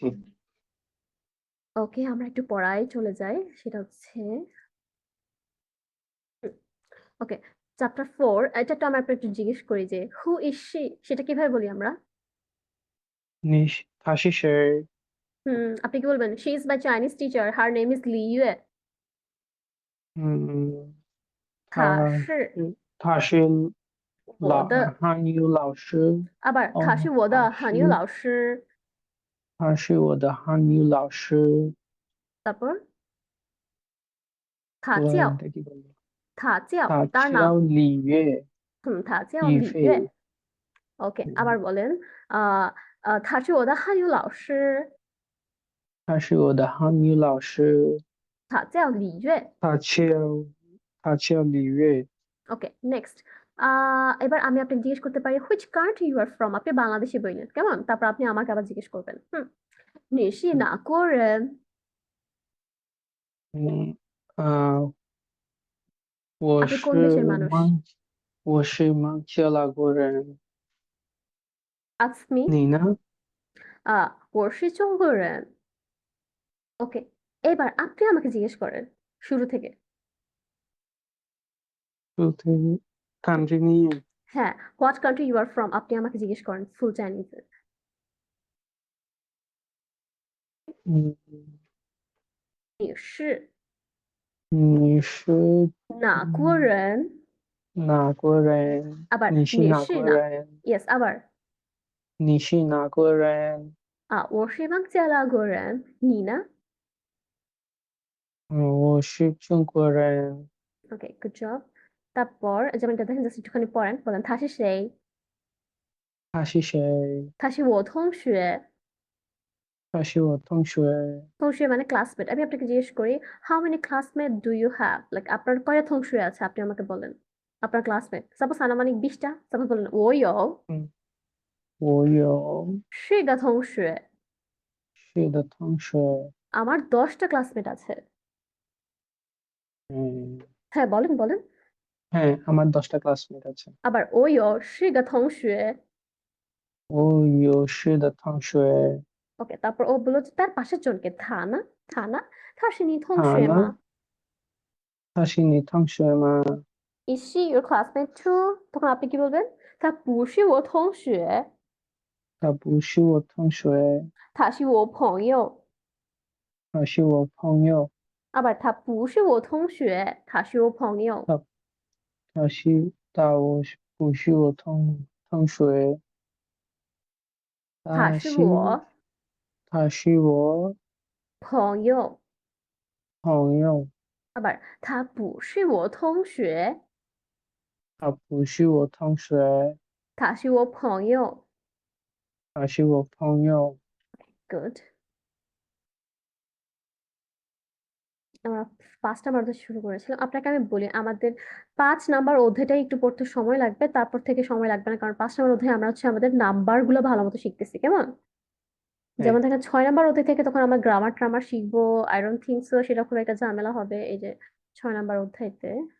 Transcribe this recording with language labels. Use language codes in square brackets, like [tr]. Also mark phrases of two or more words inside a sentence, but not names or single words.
[bn] ওকে, আমরা একটু পড়ায় চলে যাই, সেটা হচ্ছে ওকে, চ্যাপ্টার 4। এটা তো আমরা একটু জিজ্ঞেস করি যে [en] who is she, [bn] সেটা কিভাবে বলি আমরা? [zh] 他是谁？ [bn] আপনি কি বলবেন? [en] She is my Chinese teacher, her name is Li Yue. [zh] 嗯，他是他是我的，汉语老师。不是，他是哦，我的韩语老师。他是我的汉语老师。 তারপর他叫我的这个，他叫他 [bn] তার নাম, [zh] 叫李月，他叫李李月。飞。 [bn] ওকে, আবার [zh] 嗯， [bn] বলেন, আহ [zh] 他是我的汉语老师，他是我的汉语老师。他叫李月。他叫李月。 [en] Okay, next. [bn] এবার আমি আপনাকে জিজ্ঞেস করতে পারি [en] which country you are from, [bn] আপনি বাংলাদেশি বললেন, কেমন? তারপর আপনি আমাকে আবার জিজ্ঞেস করবেন, [zh] 你是哪国人? 嗯我 [bn] আপনি কোন [zh] 是 [bn] দেশের মানুষ? [zh] 孟加拉国人。 [en] Ask me. [zh] 你呢？我是中国人. [bn] ওকে, এবার আপনি আমাকে জিজ্ঞেস করেন শুরু থেকে। country নিয়ে। হ্যাঁ, [en] what country you are from, [bn] আপনি আমাকে জিজ্ঞেস করেন ফুল চাইনিজে। [zh] 嗯，你是你是哪国人? 哪国人？ [bn] আবার [zh] 你是哪你是哪国人？ [bn] yes, আবার [zh] 你是哪国人？我是孟加拉国人，你呢? 我是中国人。 [en] Okay, good job. [bn] তারপর যেমন এটা দেখেন, জাস্ট একটুখানি পড়েন, বলেন [zh] 他是谁? 他是谁？他是我同学。他是我同学。 [bn] থংশুয়ে মানে ক্লাসমেট। আমি আপনাকে জিজ্ঞেস করি, [en] how many classmate do you have, [bn] লাইক আপনার কয়টা থংশুয়ে আছে, আপনি আমাকে বলেন আপনার ক্লাসমেট। সাপোজ আনুমানিক 20টা, সাপোজ বলেন [zh] 我有是个同学, 是的同学。 [bn] আমার 10টা ক্লাসমেট আছে। হ্যাঁ হ্যাঁ, বলেন বলেন। হ্যাঁ, আমার 10টা ক্লাসমেট আছে। [zh] আবার 我有10个同学. ও ইউ সি 的同学。 [bn] ওকে, তারপর ও বলল যে তার পাশের জনকে, থা না, থা না, [zh] 他是你同学吗? 他是你同学吗？ [en] Is she your classmate too? [bn] তখন আপনি কি বলবেন? [zh] 他不是我同学, 他不是我同学。他是我朋友。他是我朋友。 আবার他不是我同学, 他是我朋友。我不是我同学。他是我他是我朋友。朋友。 আবার他不是我同学, 他不是我同学。他是我朋友。他是我朋友。 [en] Good. [bn] আমরা 5 নাম্বার অধ্যায় শুরু করেছিলাম। আপনাকে আমি বলি, আমাদের 5 নাম্বার অধ্যায়টাই একটু পড়তে সময় লাগবে, তারপর থেকে সময় লাগবে না, কারণ 5 নাম্বার অধ্যায়ে আমরা হচ্ছে আমাদের নাম্বার গুলো ভালো মতো শিখতেছি, কেমন? যেমন দেখেন 6 নাম্বার অধ্যায় থেকে তখন আমরা গ্রামার ট্রামার শিখবো, [en] I don't think so [bn] সেটা খুব একটা ঝামেলা হবে এই যে 6 নাম্বার অধ্যায়তে।